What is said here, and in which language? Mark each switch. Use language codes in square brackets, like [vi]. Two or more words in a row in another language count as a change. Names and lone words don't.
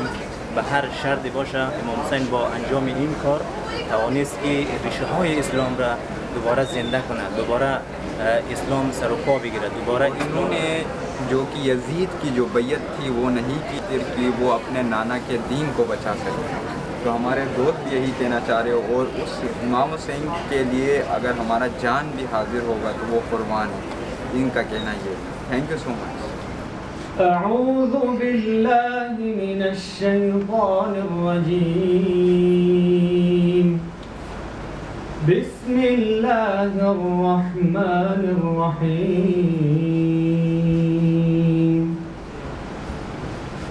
[fa] به هر شرطی باشه امام حسین با انجام این کار توانست که ریشه های اسلام را دوباره زنده کنه، دوباره اسلام سر و پا بگیره، دوباره [ur] انہوں نے جو کہ یزید کی جو بیعت تھی وہ نہیں کی کہ وہ اپنے نانا کے دین کو بچا سکے. تو ہمارے دوست بھی یہی کہنا چاہ رہے ہو، اور اس امام حسین کے لیے اگر ہمارا جان بھی حاضر ہوگا تو وہ قربان ہے. ان کا کہنا یہ. [en] thank you so much. [ar] أعوذ بالله من الشيطان الرجيم. بسم الله الرحمن الرحيم.